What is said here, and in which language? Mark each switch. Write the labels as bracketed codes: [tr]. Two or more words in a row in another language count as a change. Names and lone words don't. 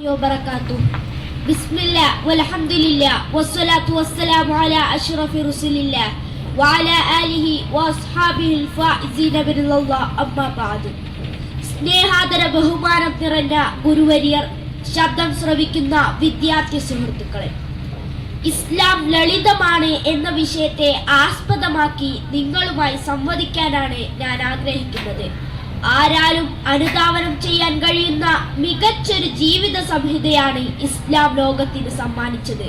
[ar] وبركاته بسم الله والحمد لله والصلاة والسلام على أشرف رسول الله وعلى آله وأصحابه الفائزين برضا الله أما بعد [ml] സ്നേഹാദര ബഹുമാനം നിറഞ്ഞ ഗുരുവര്യർ, ശബ്ദം ശ്രവിക്കുന്ന വിദ്യാർത്ഥി സുഹൃത്തുക്കളെ, ഇസ്ലാം ലളിതമാണ് എന്ന വിഷയത്തെ ആസ്പദമാക്കി നിങ്ങളുമായി സംവദിക്കാനാണ് ഞാൻ ആഗ്രഹിക്കുന്നത്. ആരാലും അനുധാവനം ചെയ്യാൻ കഴിയുന്ന മികച്ചൊരു ജീവിത സംഹിതയാണ് ഇസ്ലാം ലോകത്തിന് സമ്മാനിച്ചത്.